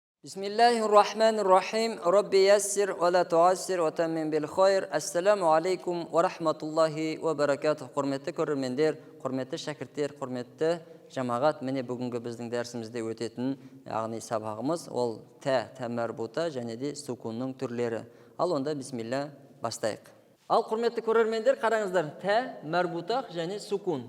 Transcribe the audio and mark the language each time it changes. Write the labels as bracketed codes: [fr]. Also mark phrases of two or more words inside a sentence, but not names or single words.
[ar] بسم الله الرحمن الرحيم. رب يسر ولا تعسر وتمم بالخير. السلام عليكم ورحمة الله وبركاته. [kk] Құрметті көрермендер, құрметті шәкірттер, құрметті жамағат, міне бүгінгі біздің дәрісімізде өтетін, яғни сабағымыз ол тәмәрбута және де сукунның түрлері. Ал онда бисмилля бастайық. Ал құрметті көрермендер, қараңыздар, тәмәрбутақ және сукун.